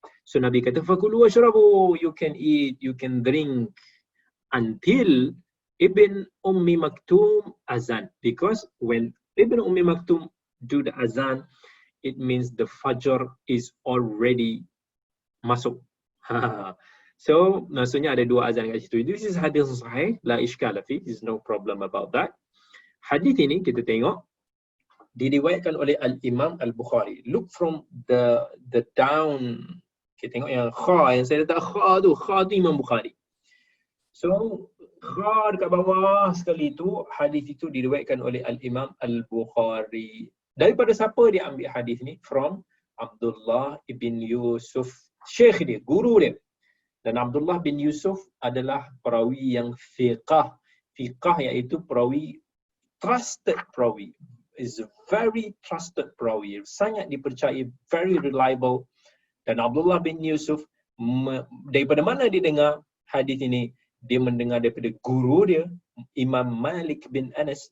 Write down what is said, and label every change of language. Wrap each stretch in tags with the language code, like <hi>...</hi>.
<en>So Nabi kata</en> <ar>fakulu washrabu,</ar> <en>you can eat, you can drink until Ibn Ummi Maktum azan, because when Ibn Ummi Maktum do the azan, it means the Fajr is already masuk. So</en> <ms>maksudnya ada dua azan kat situ.</ms> <en>This is hadis sahih,</en> <ar>la ishkala fi,</ar> <en>is no problem about that.</en> <ms>Hadis ini kita tengok diriwayatkan oleh Al-Imam Al-Bukhari.</ms> <en>Look from the down.</en> <ms>Kita tengok yang kha, yang saya letak kha tu Imam Bukhari. So kha dekat bawah sekali tu, hadis itu diriwayatkan oleh Al-Imam Al-Bukhari. Daripada siapa dia ambil hadis ni? From Abdullah ibn Yusuf, syekh dia, guru dia. Dan Abdullah bin Yusuf adalah perawi yang fiqah. Fiqah iaitu perawi,</ms> <en>trusted</en> <ms>perawi.</ms> <en>Is a very trusted perawi.</en> <ms>Sangat dipercayai,</ms> <en>very reliable.</en> <ms>Dan Abdullah bin Yusuf, daripada mana dia dengar hadis ini? Dia mendengar daripada guru dia, Imam Malik bin Anas.</ms>